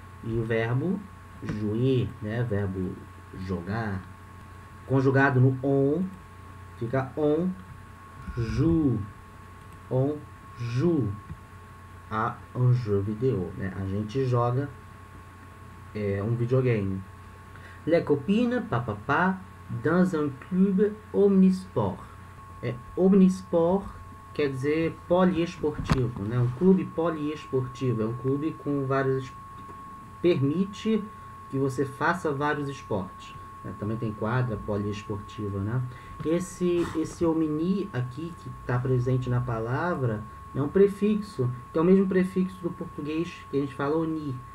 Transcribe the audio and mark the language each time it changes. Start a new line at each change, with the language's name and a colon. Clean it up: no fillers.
Portuguese: E o verbo jouer, né? Verbo jogar. Conjugado no on, fica
French: on joue. On joue a un jeu vidéo, né?
Portuguese: A gente joga um videogame.
French: Les copines, dans un club omnisport.
Portuguese: Omnisport quer dizer poliesportivo, né? Um clube poliesportivo é um clube com vários... Permite que você faça vários esportes, né? Também tem quadra poliesportiva, né? Esse omni aqui, que está presente na palavra, é um prefixo, que é o mesmo prefixo do português que a gente fala oni.